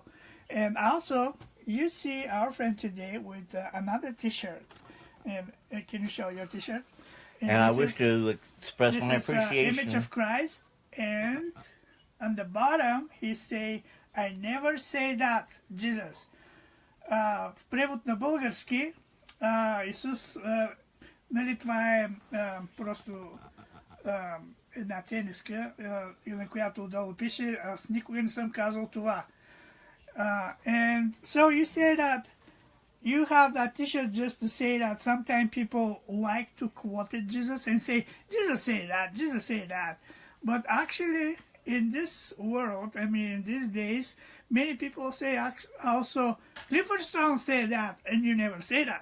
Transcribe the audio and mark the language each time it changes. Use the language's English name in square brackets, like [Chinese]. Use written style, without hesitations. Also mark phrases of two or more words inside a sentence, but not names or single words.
[English] And also, you see our friend today with another T-shirt. And can you show your T-shirt? And I wish to express my appreciation. This is image of Christ, and on the bottom he say, I never say that, Jesus. [Bulgarian] В превод на български, Исус, това е просто една тениска, на която отдолу пише, аз никога не съм казал това. [English] And so you say that you have that T-shirt just to say that sometimes people like to quote Jesus and say, Jesus say that, Jesus say that. But actually, in this world, in these days, many people say also, Clifford Stone say that, and you never say that.